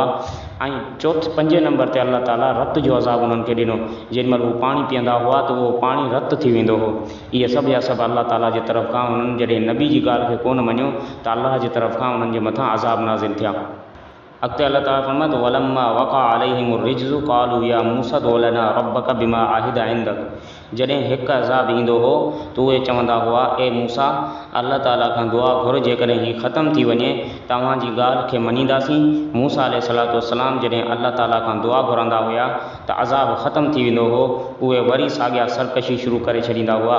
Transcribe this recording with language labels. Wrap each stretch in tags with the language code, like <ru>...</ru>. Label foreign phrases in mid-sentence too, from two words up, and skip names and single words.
<sd>ऐं 5 नंबर ते अल्लाह ताला रत जो अज़ाब उन्हनि खे ॾिनो। जेॾीमहिल हू पाणी पीअंदा हुआ त उहो पाणी रत थी वेंदो हो। इहे सभु जा सभु अल्लाह ताला जे तरफ़ खां उन्हनि जॾहिं नबी जी ॻाल्हि खे कोन मञियो त अल्लाह जे तरफ़ खां उन्हनि जे मथां अज़ाब नाज़िल थिया। अॻिते अल्लाह ताला फरमाए</sd> <ar>ولما وقع عليهم الرجز قالوا يا موسى ادع لنا ربك بما عهد عندك.</ar> <sd>जॾहिं हिकु अज़ाब ईंदो हो त उहे चवंदा हुआ ए मूसा अल्लाह ताला खां दुआ घुर जेकॾहिं हीअ ख़तमु थी वञे तव्हांजी ॻाल्हि खे मञींदासीं। मूसा अलैहिस्सलाम जॾहिं अल्लाह ताला खां दुआ घुरंदा हुआ त अज़ाब ख़तमु थी वेंदो हो, उहे वरी साॻिया सरकशी शुरू करे छॾींदा हुआ।</sd>